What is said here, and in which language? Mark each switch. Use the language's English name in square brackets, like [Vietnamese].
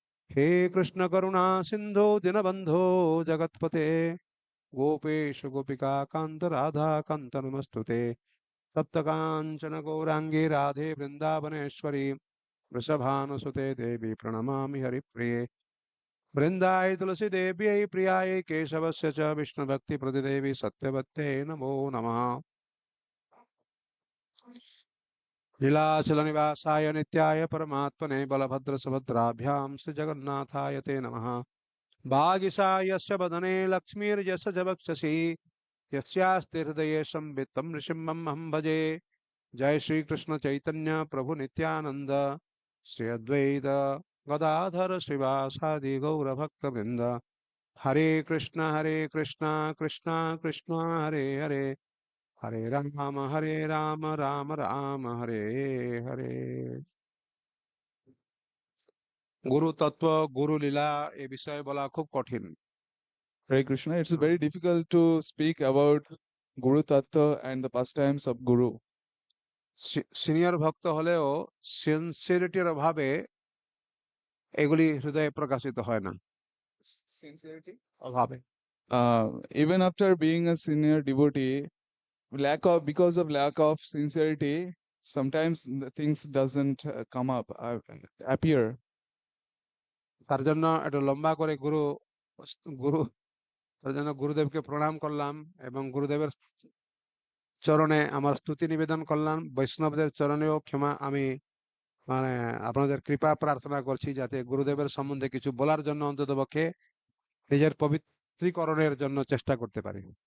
[Sanskrit] हे कृष्ण करुणा सिंधु दीनबंधो जगत्पते गोपेश गोपिका कांत राधा कांत नमस्तुते सप्तकांचन गौरांगी राधे वृंदावनेश्वरी वृषभानुसुते देवी प्रणमामि हरिप्रिये वृंदाय तुलसी देव्यै प्रियायै केशवस्य च विष्णुभक्ति प्रतिदेवी सत्यवत्यै नमो नमः। लीलाचल निवासाय नित्याय परमात्मने बलभद्र सुभद्राभ्यां श्री जगन्नाथाय ते नमः। भागिसायस्य वदने लक्ष्मीर्यस्य च वक्षसि यस्यास्ति हृदये संवित्तं नृसिंहमहं भजे। जय श्री कृष्ण चैतन्य प्रभु नित्यानंद श्री अद्वैत गदाधर श्रीवासादि गौर भक्त वृंद हरे कृष्ण कृष्ण कृष्ण हरे हरे हरे राम राम राम हरे हरे। [Bangla] गुरु तत्व गुरु लीला ए विषय বলা খুব কঠিন। [English] Hare Krishna. It's very difficult to speak about Guru Tattva and the pastimes of Guru. [Bangla] Senior ভক্ত হলেও সিনসিয়ারিটির অভাবে এগুলি হৃদয়ে প্রকাশিত হয় না। [English] Sincerity? [Bangla] অভাবে [English] Even after being a senior devotee, because of lack of sincerity, sometimes the things doesn't come up, appear. [Bangla] তার জন্য একটু লম্বা করে গুরু গুরু তার জন্য গুরুদেবকে প্রণাম করলাম এবং গুরুদেবের চরণে আমার স্তুতি নিবেদন করলাম। বৈষ্ণবদের চরণেও ক্ষমা আমি মানে আপনাদের কৃপা প্রার্থনা করছি যাতে গুরুদেবের সম্বন্ধে কিছু বলার জন্য অন্ততপক্ষে নিজের পবিত্রীকরণের জন্য চেষ্টা করতে পারি।